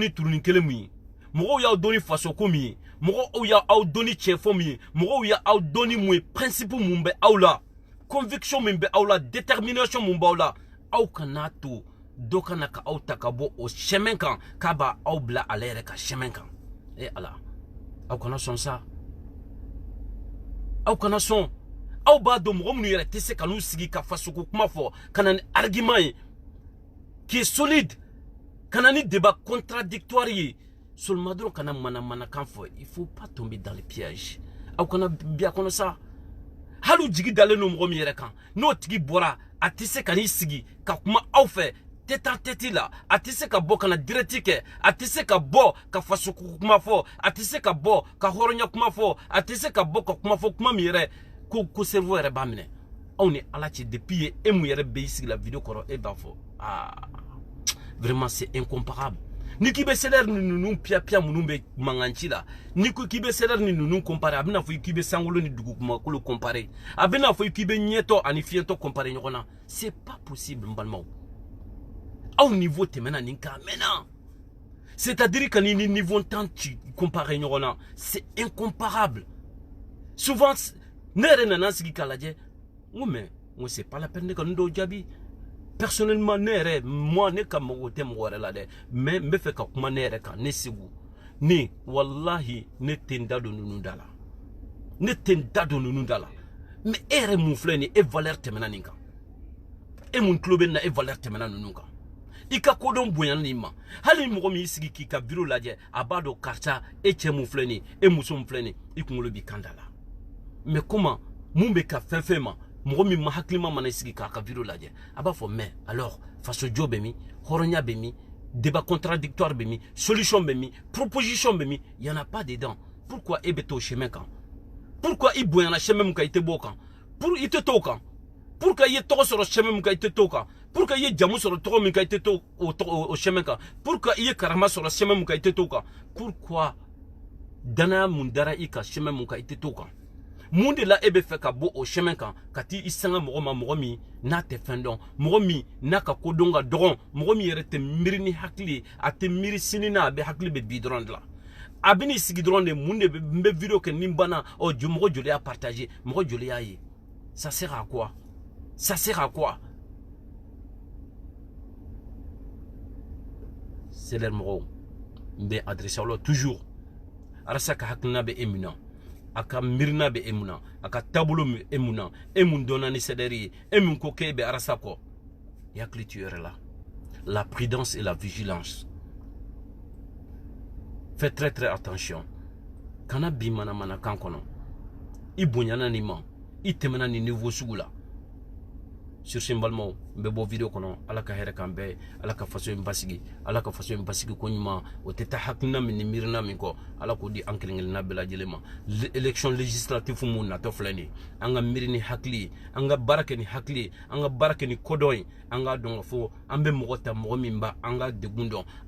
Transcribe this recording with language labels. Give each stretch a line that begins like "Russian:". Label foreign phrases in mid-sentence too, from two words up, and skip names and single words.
Bambara: ni turunin kelen min ye mɔgɔw y'aw dɔn ni fasoko min ye mɔgɔw y'aw dɔn ni cɛfɔ min ye mɔgɔw y'aw dɔn ni mun ye principe mun bɛ aw la conviction min bɛ aw la détermination mun b'aw la aw kana to dɔ kana ka aw ta ka bɔ o chemin kan k'a b'a aw bila ale yɛrɛ ka chemin kan Ala aw kana sɔn sa aw kana sɔn aw b'a dɔn mɔgɔ minnu yɛrɛ tɛ se ka n'u sigi ka fasoko kuma fɔ ka na ni argument ye
French: qui est solide
Bambara: ka na ni
French: débat contradictoire
Bambara: ye seulement dɔrɔn kana manamanakan fɔ
French: il faut pas tomber dans le piège
Bambara: aw kana bi a kɔnɔ sa hali u jigi dalen don mɔgɔ min yɛrɛ kan n'o tigi bɔra a tɛ se ka n'i sigi ka kuma aw fɛ
French: tête en tête là
Bambara: a tɛ se ka bɔ kana direct kɛ a tɛ se ka bɔ ka faso kuma fɔ a tɛ se ka bɔ ka hɔrɔnya kuma fɔ a tɛ se ka bɔ ka kuma fɔ kuma min yɛrɛ ko cerveau yɛrɛ b'a minɛ aw ni ala cɛ depuis ye e mun yɛrɛ bɛ sigi la vidéo kɔrɔ e b'a fɔ
French: vraiment c'est incomparable
Bambara: ni k'i bɛ salaire ni ninnu pia minnu bɛ manganci la ni ko k'i bɛ salaire ni ninnu comparer a bɛna fɔ k'i bɛ sankolo ni dugukumakolo comparer a bɛna fɔ k'i bɛ ɲɛtɔ ani fiyɛtɔ comparer ɲɔgɔn na
French: c'est pas possible
Bambara: n balimaw aw niveau tɛmɛna nin kan mɛnna
French: c'est-à-dire que
Bambara: ni niveau tan ci comparer ɲɔgɔn na
French: c'est incomparable
Bambara: souvent ne yɛrɛ nana sigi k'a lajɛ n ko
French: mais c'est pas la peine
Bambara: ne ka n dɔw jaabi personnellement ne yɛrɛ moi ne ka mago tɛ mɔgɔ wɛrɛ la dɛ mais n bɛ fɛ ka kuma ne yɛrɛ kan ne segu ne wallahi ne tɛ n da don ninnu da la ne tɛ n da don ninnu da la mais e yɛrɛ mun filɛ nin e valeur tɛmɛna nin kan e mun tulo bɛ nin na e valeur tɛmɛna ninnu kan i ka kodɔn bonyana nin ma hali ni mɔgɔ min y'i sigi k'i ka bureau lajɛ a b'a dɔn karisa e cɛ mun filɛ nin e muso mun filɛ nin i kunkolo b'i kan da la
French: mais comment
Bambara: mun bɛ ka fɛn fɛn ma mɔgɔ min ma hakilima mana sigi k'a ka vidéo lajɛ a b'a fɔ
French: mais alors
Bambara: faso jo bɛ min hɔrɔnya bɛ min
French: débat contradictoire
Bambara: bɛ min solution bɛ min proposition bɛ min
French: y en a pas dedans pourquoi
Bambara: e bɛ t'o chemin kan pourquoi i bonyana chemin min kan i tɛ b'o kan pour i tɛ t'o kan pourquoi i ye tɔgɔ sɔrɔ chemin min kan i tɛ t'o kan pourquoi i ye jamu sɔrɔ tɔgɔ min kan i tɛ t'o o chemin kan pourquoi i ye karama sɔrɔ chemin min kan i tɛ t'o kan pourquoi danaya mun dara i kan chemin min kan i tɛ t'o kan mun de la e bɛ fɛ ka bɔ o chemin kan ka t'i sanga mɔgɔ ma mɔgɔ min n'a tɛ fɛn dɔn mɔgɔ min n'a ka kodɔn ka dɔgɔn mɔgɔ min yɛrɛ tɛ miiri ni hakili ye a tɛ miiri sini na a bɛ hakili bɛ bi dɔrɔn de la a bɛ n'i sigi dɔrɔn de mun de bɛ n bɛ vidéo kɛ ni n banna mɔgɔ joli y'a partagé mɔgɔ joli y'a ye
French: ça sert à quoi ça sert à quoi c'est leur
Bambara: mɔgɔw n bɛ adressé aw la toujours arasa ka hakilina bɛ e min na a ka mirina bɛ e mun na a ka taabolo bɛ e mun na e mun dɔnna ni sɛdɛri ye e mun ko k'e bɛ arasa kɔ i hakili to i yɛrɛ la
French: la prudence et la vigilance fais très très attention
Bambara: kana bi mana kan kɔnɔ i bonyana nin ma i tɛmɛna nin niveau sugu la
French: sur ce
Bambara: n balimaw n bɛ bɔ vidéo kɔnɔ ala ka hɛrɛ kan bɛɛ ala ka faso in basigi ala ka faso in basigi ko ɲuman o tɛ taa hakilina min ni miirina min kɔ ala k'o di an kelen-kelenna bɛɛ lajɛlen ma
French: élection législative
Bambara: mun natɔ filɛ nin an ka miiri ni hakili ye an ka baara kɛ ni hakili ye an ka baara kɛ ni kodɔn ye an k'a dɔn ka fɔ an bɛ mɔgɔ ta mɔgɔ min b'a an ka degun dɔn an